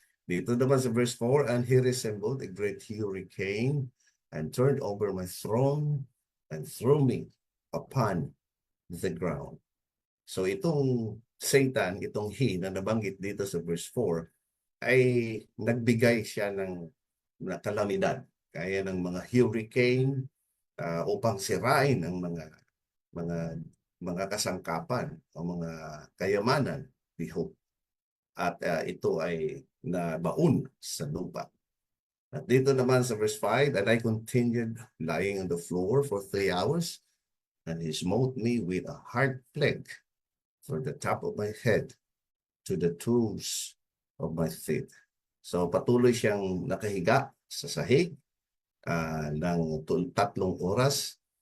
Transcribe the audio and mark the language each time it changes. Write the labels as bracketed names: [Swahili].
[Filipino] Dito naman sa verse 4, [English] And he resembled a great hurricane and turned over my throne and threw me upon the ground. [Filipino] So itong Satan, itong he na nabanggit dito sa verse 4, ay nagbigay siya ng kalamidad, kaya ng mga hurricane upang sirain ang mga kasangkapan o mga kayamanan ni Job. At ito ay nabaon sa lupa. At dito naman sa verse 5, [English] And I continued lying on the floor for 3 hours, and he smote me with a hard plague from the top of my head to the toes of my feet. [Filipino] So patuloy siyang nakahiga sa sahig ng 3 oras.